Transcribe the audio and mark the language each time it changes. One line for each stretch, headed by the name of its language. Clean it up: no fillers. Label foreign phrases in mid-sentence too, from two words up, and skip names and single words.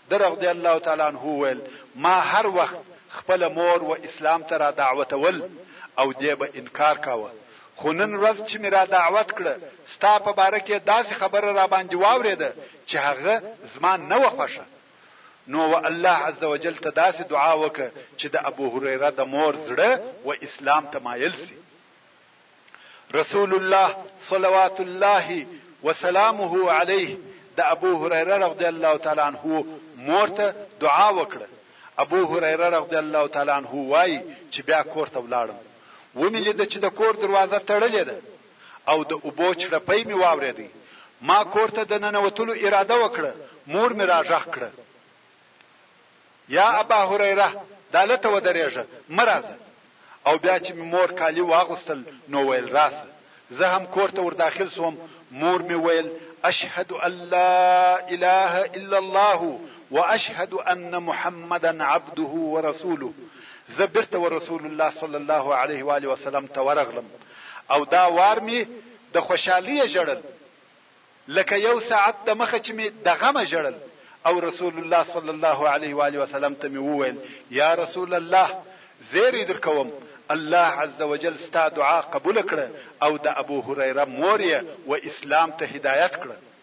Arabic: رضی الله تعالی عنه
Pashto: ویل ما هر وخت خپل مور و اسلام ته را دعوتول او دې به انکار کاوه. خو نن ورځ چې مې را دعوت کړه ستا په باره کې داسې خبره را باندې واورېده چې هغه زما نه وه خوښه. نو الله
Arabic: عز وجل
Pashto: ته داسې دعا وکړه چې د ابو هريره د مور زړه و اسلام ته مایل سي. رسول الله
Arabic: صلوات الله وسلامه علیه
Pashto: د ابو هريره
Arabic: رضی الله تعالی عنه
Pashto: مور ته دعا وکړه. ابو هريره رضی الله تعالی عنه وایي چې بیا کور ته ولاړم، ومې لید چې د کور دروازه تړلې ده او د اوبو چړپۍ مې واورېدې. ما کور ته د ننوتلو اراده وکړه، مور مې راغږ کړه، یا ابا هريره دالته ودرېږه مه راځه. او بیا چې مې مور کالي واغوستل نو ویل راسه. زه هم کور ته ورداخل سوم. مور مې ویل
Arabic: اشهد ان لا اله الا الله واشهد ان محمدا عبده ورسوله.
Pashto: زه بیرته ورسول الله
Arabic: صلی الله علیه و آله وسلم
Pashto: ته ورغلم او دا وار مې د خوشحالۍ ژړل لکه یو ساعت د مخه چې مې د غمه ژړل. او رسول الله
Arabic: صلی الله علیه و آله وسلم
Pashto: ته مې وویل
Arabic: یا رسول الله
Pashto: زیری درکوم الله
Arabic: عز وجل
Pashto: ستا دعا قبول کړه او د ابو هريره مور یې و اسلام ته هدایت کړه.